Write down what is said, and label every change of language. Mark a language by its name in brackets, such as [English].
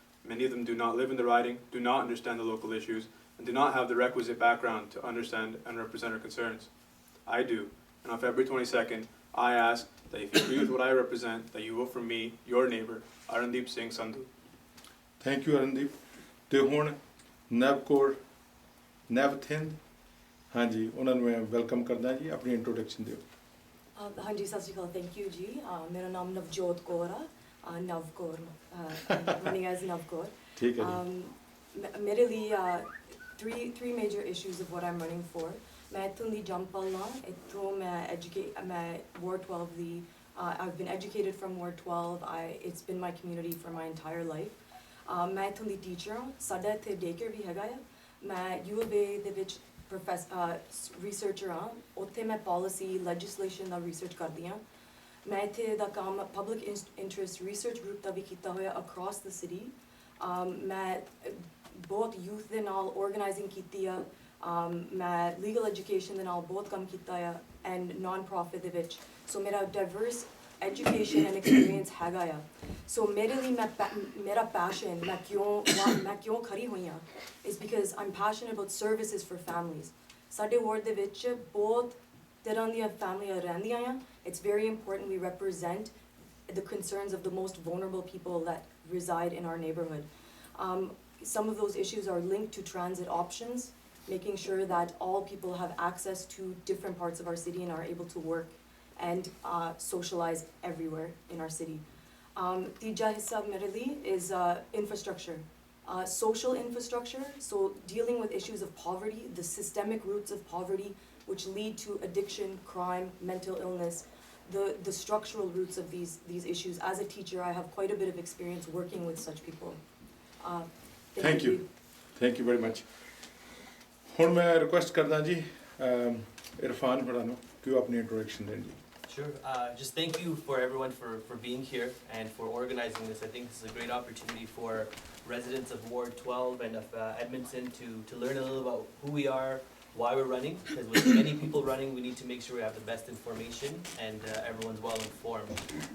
[English] Many of them do not live in the riding, do not understand the local issues, and do not have the requisite background to understand and represent our concerns. I do, and on February 22nd, I ask that if you agree with what I represent, that you vote for me, your neighbor, Arandeep Singh Sandhu. Thank you Arandeep. [Punjabi] ਤੇ ਹੁਣ ਨਵਥਿੰਦ ਹਾਂਜੀ ਉਹਨਾਂ ਨੂੰ ਮੈਂ welcome ਕਰਦਾ ਜੀ, ਆਪਣੀ introduction ਦਿਓ। ਹਾਂਜੀ ਸਤਿ ਸ਼੍ਰੀ ਅਕਾਲ, ਥੈਂਕ ਯੂ ਜੀ। ਮੇਰਾ ਨਾਮ ਨਵਜੋਤ ਕੌਰ ਆ, ਨਵ ਕੌਰ, [English] running as [Punjabi] ਨਵ ਕੌਰ। ਠੀਕ ਹੈ ਜੀ। ਮੇਰੇ ਲਈ [English] three major issues of what I'm running for. [Punjabi] ਮੈਂ ਇੱਥੋਂ ਦੀ ਜੰਪਲ ਨਾ, ਇੱਥੋਂ ਮੈਂ Ward 12 ਦੀ, [English] I've been educated from Ward 12. It's been my community for my entire life. [Punjabi] ਮੈਂ ਇੱਥੋਂ ਦੀ ਟੀਚਰ ਹਾਂ, ਸਾਡਾ ਇੱਥੇ ਡੇਕੇਅਰ ਵੀ ਹੈਗਾ ਆ। ਮੈਂ U of A ਦੇ ਵਿੱਚ researcher ਹਾਂ, ਉੱਥੇ ਮੈਂ policy, legislation ਦਾ research ਕਰਦੀ ਹਾਂ। ਮੈਂ ਇੱਥੇ ਦਾ ਕੰਮ public interest research group ਦਾ ਵੀ ਕੀਤਾ ਹੋਇਆ [English] across the city। [Punjabi] ਮੈਂ ਬਹੁਤ youth ਦੇ ਨਾਲ organizing ਕੀਤੀ ਆ, ਮੈਂ legal education ਦੇ ਨਾਲ ਬਹੁਤ ਕੰਮ ਕੀਤਾ ਆ, [English] and non-profit [Punjabi] ਦੇ ਵਿੱਚ। [English] So ਮੇਰਾ diverse education and experience [Punjabi] ਹੈਗਾ ਆ। [English] So [Punjabi] ਮੇਰੇ ਲਈ ਮੇਰਾ [English] passion, [Punjabi] ਮੈਂ ਕਿਉਂ ਖੜੀ ਹੋਈ ਹਾਂ, [English] is because I'm passionate about services for families. [Punjabi] ਸਾਡੇ ward ਦੇ ਵਿੱਚ ਬਹੁਤ ਤਰ੍ਹਾਂ ਦੀਆਂ families ਰਹਿੰਦੀਆਂ ਆ। [English] It's very important we represent the concerns of the most vulnerable people that reside in our neighborhood. Some of those issues are linked to transit options, making sure that all people have access to different parts of our city and are able to work and socialize everywhere in our city. [Punjabi] Tija hissa mere liye [English] is infrastructure, social infrastructure, so dealing with issues of poverty, the systemic roots of poverty which lead to addiction, crime, mental illness, the structural roots of these issues. As a teacher, I have quite a bit of experience working with such people. Thank you very much. [Punjabi] ਹੁਣ ਮੈਂ request ਕਰਦਾ ਜੀ ਇਰਫਾਨ ਹੋਰਾਂ ਨੂੰ ਕਿ ਉਹ ਆਪਣੀ introduction ਦੇਣ ਜੀ। [English] Sure. Just thank you for everyone for being here and for organizing this. I think this is a great opportunity for residents of Ward 12 and of Edmonton to learn a little about who we are, why we're running, because with many people running, we need to make sure we have the best information and everyone's well informed.